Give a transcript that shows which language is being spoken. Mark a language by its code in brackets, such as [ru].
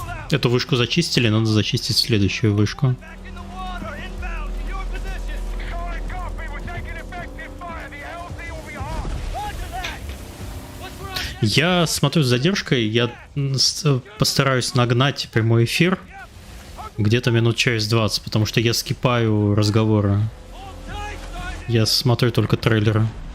[ru] Эту вышку зачистили, надо зачистить следующую вышку. [en] Back in the water, inbound, in your position. Solid copy. We're taking effective fire. The LZ will be hot. Roger that. What's wrong? [ru] Я смотрю с задержкой, я постараюсь нагнать прямой эфир где-то минут через 20, потому что я скипаю разговоры. Я смотрю только трейлеры.